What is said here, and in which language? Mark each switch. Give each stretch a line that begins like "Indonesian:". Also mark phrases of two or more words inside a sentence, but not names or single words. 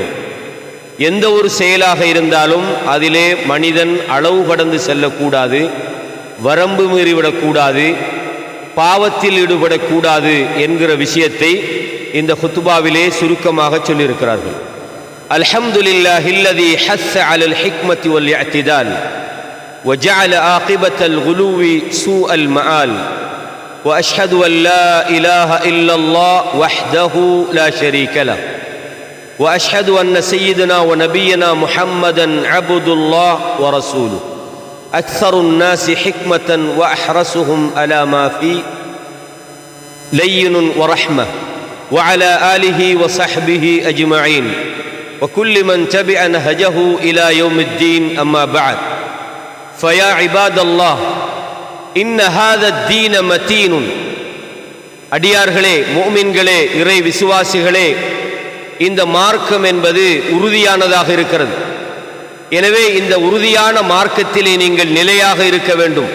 Tamil: எந்த ஒரு செயலாக இருந்தாலும் அதிலே மனிதன் அளவு கடந்து செல்லக்கூடாது, வரம்பு மீறிவிடக்கூடாது, பாவத்தில் ஈடுபடக்கூடாது என்கிற விஷயத்தை இந்த குத்துபாவிலே சுருக்கமாக சொல்லியிருக்கிறார்கள்.
Arabic: الحمد لله الذي حث على الحكمة والاعتدال وجعل عاقبة الغلو سوء المآل وأشهد أن لا إله إلا الله وحده لا شريك له وأشهد أن سيدنا ونبينا محمدا عبد الله ورسوله أكثر الناس حكمة وأحرسهم على ما فيه لين ورحمة وعلى آله وصحبه أجمعين وكل من تبع نهجه إلى يوم الدين أما بعد فيا عباد الله إن هذا الدين متين.
Tamil: அடியார்களே, முஃமின்களே, இறை விசுவாசிகளே, இந்த மார்க்கம் என்பது உறுதியானதாக இருக்கிறது. எனவே இந்த உறுதியான மார்க்கத்திலே நீங்கள் நிலையாக இருக்க வேண்டும்.